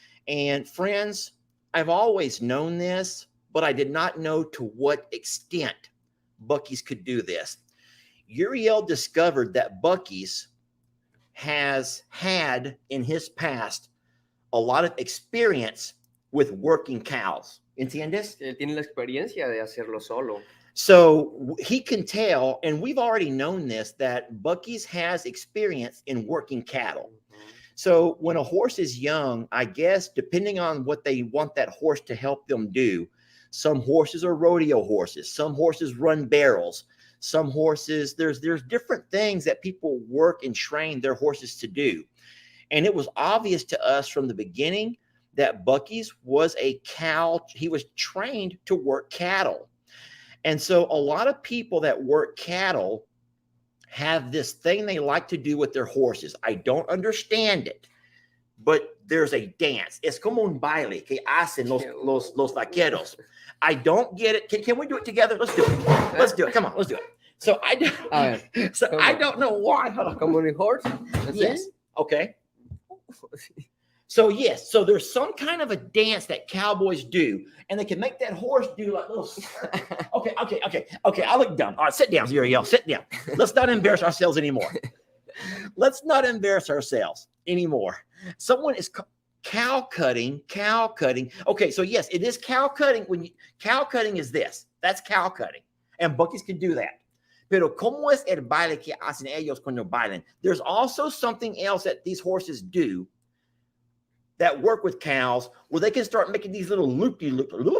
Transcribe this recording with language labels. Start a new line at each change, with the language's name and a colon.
English: And friends, I've always known this, but I did not know to what extent Bucky's could do this. Uriel discovered that Bucky's has had in his past a lot of experience with working cows.
Spanish: ¿Entiendes? Él tiene la experiencia de hacerlo solo.
English: So he can tell, and we've already known this, that Bucky's has experience in working cattle. So when a horse is young, I guess, depending on what they want that horse to help them do, some horses are rodeo horses, some horses run barrels, some horses, there's different things that people work and train their horses to do. And it was obvious to us from the beginning that Bucky's was a cow. He was trained to work cattle. And so a lot of people that work cattle have this thing they like to do with their horses. I don't understand it, but there's a dance.
Spanish: Es como un baile que hacen los vaqueros.
English: I don't get it. Can we do it together? Let's do it. Let's do it. Come on, let's do it. So I don't know why.
Spanish: Como un horse?
English: Yes. Okay. So yes, so there's some kind of a dance that cowboys do, and they can make that horse do like little. Okay. I look dumb. All right, sit down, Uriel. Sit down. Let's not embarrass ourselves anymore. Let's not embarrass ourselves anymore. Someone is cow cutting. Okay, so yes, it is cow cutting. Cow cutting is this. That's cow cutting, and Bucky's can do that.
Spanish: Pero ¿cómo es el baile que hacen ellos cuando bailan?
English: There's also something else that these horses do that work with cows where they can start making these little loop-de-loop.